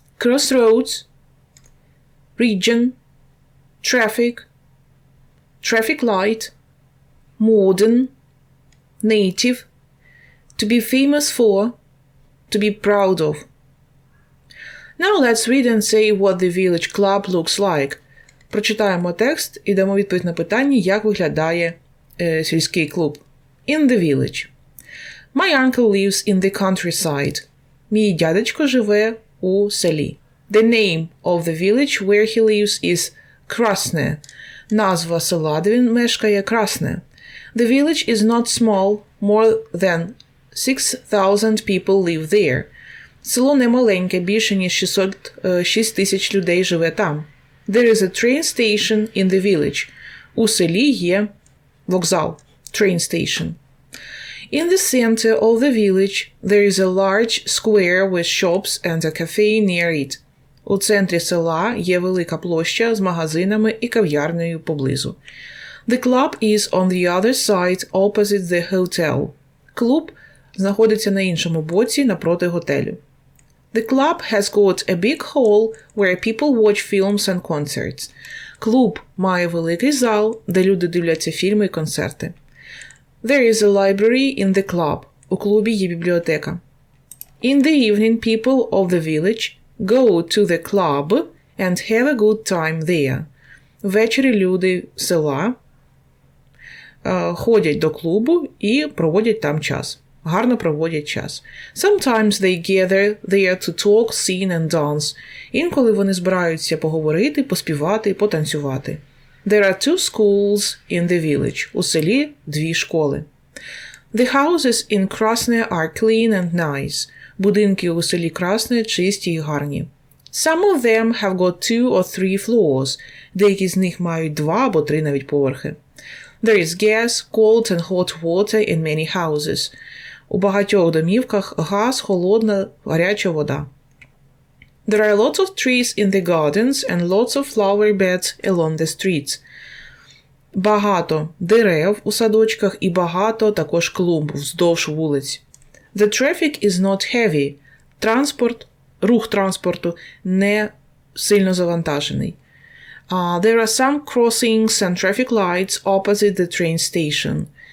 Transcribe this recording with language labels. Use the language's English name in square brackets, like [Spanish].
[English] Crossroads, region, traffic, traffic light, modern, native, to be famous for, to be proud of. Now let's read and say what the village club looks like. [Ukrainian] Прочитаємо текст і дамо відповідь на питання, як виглядає сільський клуб. [English] In the village. My uncle lives in the countryside. [Ukrainian] Мій дядечко живе у селі. [English] The name of the village where he lives is Krasne. [Ukrainian] Назва села, де він мешкає, Красне. [English] The village is not small, more than 6,000 people live there. [Ukrainian] Село не маленьке, більше ніж 6 тисяч людей живе там. [English] There is a train station in the village. [Ukrainian] У селі є вокзал, [English] train station. In the center of the village, there is a large square with shops and a cafe near it. [Ukrainian] У центрі села є велика площа з магазинами і кав'ярнею поблизу. [English] The club is on the other side opposite the hotel. [Ukrainian] Клуб знаходиться на іншому боці напроти готелю. [English] The club has got a big hall where people watch films and concerts. [Ukrainian] Клуб має великий зал, де люди дивляться фільми і концерти. [English] There is a library in the club. [Ukrainian] У клубі є бібліотека. [English] In the evening, people of the village go to the club and have a good time there. [Ukrainian] Ввечері люди села ходять до клубу і проводять там час. Гарно проводять час. [English] Sometimes they gather there to talk, sing and dance. [Ukrainian] Інколи вони збираються поговорити, поспівати, потанцювати. [English] There are 2 schools in the village. [Ukrainian] У селі 2 школи. [English] The houses in Krasne are clean and nice. [Ukrainian] Будинки у селі Красне чисті і гарні. [English] Some of them have got 2 or 3 floors. [Ukrainian] Деякі з них мають 2 або 3 навіть поверхи. [English] There is gas, cold and hot water in many houses. [Ukrainian] У багатьох домівках газ, холодна, гаряча вода. [English] There are lots of trees in the gardens and lots of flower beds along the streets. [Ukrainian] Багато дерев у садочках і багато також клумб вздовж вулиць. [English] The traffic is not heavy. [Ukrainian] Рух транспорту не сильно завантажений. [English] There are some crossings and traffic lights opposite the train station.